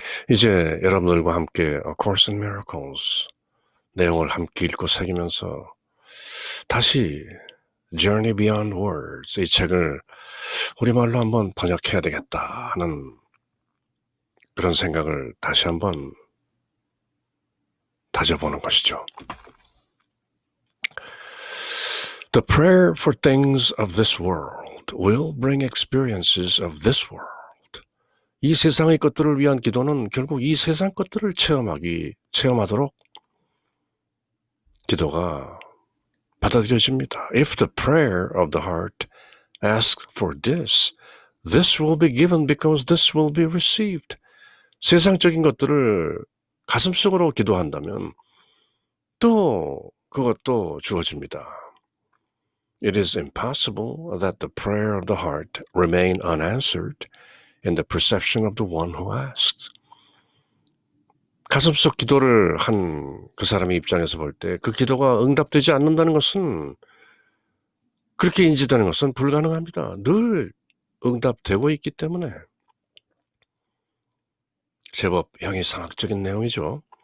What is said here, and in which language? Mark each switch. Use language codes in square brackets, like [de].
[ko] 이제 여러분들과 함께 A Course in Miracles 내용을 함께 읽고 새기면서 다시 Journey Beyond Words 이 책을 우리말로 한번 번역해야 되겠다 하는 그런 생각을 다시 한번 다져보는 것이죠. [en] The prayer for things of this world will bring experiences of this world. [ko] 이 세상의 것들을 위한 기도는 결국 이 세상 것들을 체험하도록 기도가 받아들여집니다. [en] If the prayer of the heart asks for this, this will be given because this will be received. [ko] 세상적인 것들을 가슴속으로 기도한다면 또 그것도 주어집니다. [en] It is impossible that the prayer of the heart remain unanswered in the perception of the one who asks. [ko] 가슴속 기도를 한 그 사람의 입장에서 볼 때 그 기도가 응답되지 않는다는 것은 그렇게 인지되는 것은 불가능합니다. 늘 응답되고 있기 때문에 제법 형이상학적인 내용이죠.